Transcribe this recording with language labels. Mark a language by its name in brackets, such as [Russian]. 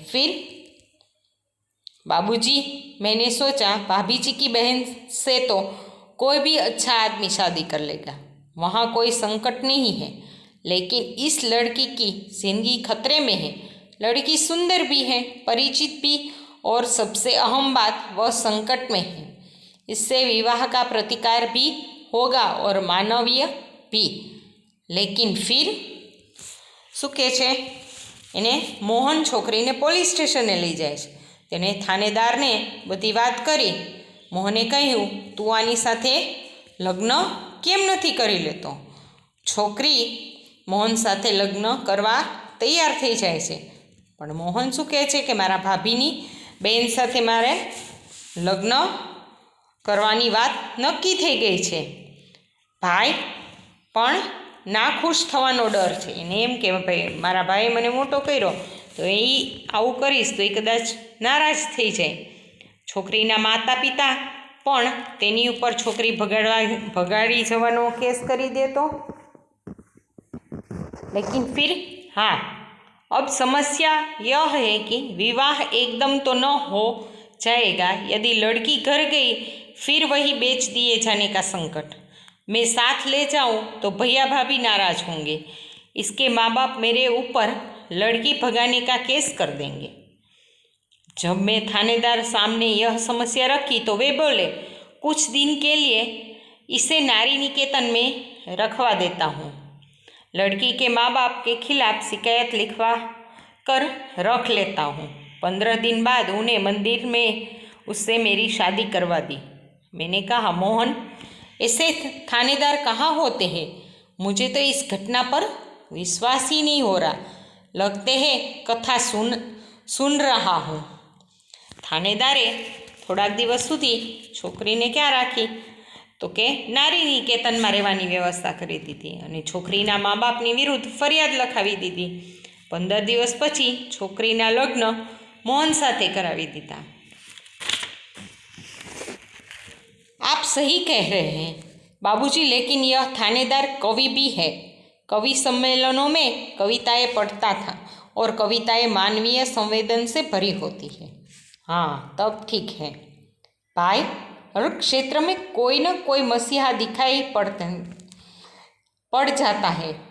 [Hindi] फिर बाबूजी, मैंने सोचा भाभी जी की बहन से तो कोई भी अच्छा आदमी शादी कर लेगा, वहाँ कोई संकट नहीं है, लेकिन इस लड़की की जिंदगी खतरे में है। लड़की सुंदर भी है, परिचित भी, और सबसे अहम बात वह संकट में है। इससे विवाह का प्रतिकार भी होगा और मानवीय भी। लेकिन फिर [Gujarati] શું કહે છે, એને મોહન છોકરીને પોલીસ સ્ટેશને લઈ જાય છે। તેને થાનેદારને બધી વાત કરી। મોહને કહ્યું, તું આની સાથે લગ્ન કેમ નથી કરી લેતો? છોકરી મોહન સાથે લગ્ન કરવા તૈયાર થઈ જાય છે, પણ મોહન શું કહે છે કે મારા ભાભીની બેન સાથે મારે લગ્ન કરવાની વાત નક્કી થઈ ગઈ છે। ભાઈ પણ ના ખુશ થવાનો ડર છે। એને એમ કે ભાઈ મારા ભાઈએ મને મોટો કર્યો તો એ આવું કરીશ તો એ કદાચ નારાજ થઈ જાય। છોકરીના માતા પિતા પણ તેની ઉપર છોકરી ભગાડી જવાનો કેસ કરી દે તો। [Hindi] लेकिन फिर हाँ, अब समस्या यह है कि विवाह एकदम तो न हो जाएगा। यदि लड़की घर गई फिर वही बेच दिए जाने का संकट। मैं साथ ले जाऊं तो भैया भाभी नाराज होंगे। इसके माँ बाप मेरे ऊपर लड़की भगाने का केस कर देंगे। जब मैं थानेदार सामने यह समस्या रखी तो वे बोले, कुछ दिन के लिए इसे नारी निकेतन में रखवा देता हूँ। लड़की के माँ बाप के खिलाफ शिकायत लिखवा कर रख लेता हूँ। 15 दिन बाद उन्हें मंदिर में उससे मेरी शादी करवा दी। मैंने कहा, मोहन ऐसे थानेदार कहाँ होते हैं? मुझे तो इस घटना पर विश्वास ही नहीं हो रहा। लगते है कथा सुन रहा हूँ। [Gujarati] थानेदारे થોડાક દિવસ સુધી છોકરીને ક્યાં રાખી તો કે નારી નિકેતનમાં રહેવાની વ્યવસ્થા કરી દીધી અને છોકરીના મા બાપની વિરુદ્ધ ફરિયાદ લખાવી દીધી। 15 દિવસ પછી છોકરીના લગ્ન મોહન સાથે કરાવી દીધા। [Hindi] आप सही कह रहे हैं बाबूजी, लेकिन यह थानेदार कवि भी है। कवि सम्मेलनों में कविताएं पढ़ता था और कविताएं मानवीय संवेदन से भरी होती है। हाँ, तब ठीक है भाई। हर क्षेत्र में कोई न कोई मसीहा दिखाई पड़ जाता है।